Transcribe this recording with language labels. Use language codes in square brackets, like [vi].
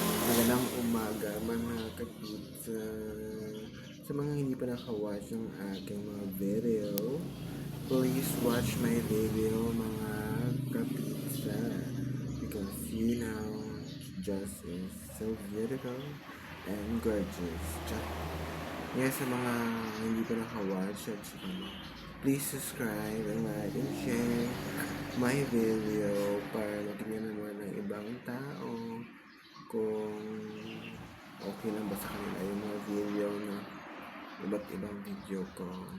[tl] Magandang umaga mga kapitsa. Sa mga hindi pa nakawatch ng aking mga video, [en] please watch my video [tl] mga kapitsa. [en] Because you know, just is so beautiful and gorgeous. [tl] Yes, sa mga hindi pa nakawatch, [en] please subscribe and like and share my video [tl] para matingnan naman ng ibang tao kung okay lang ba sa kanila yung mga video na iba't ibang video ko.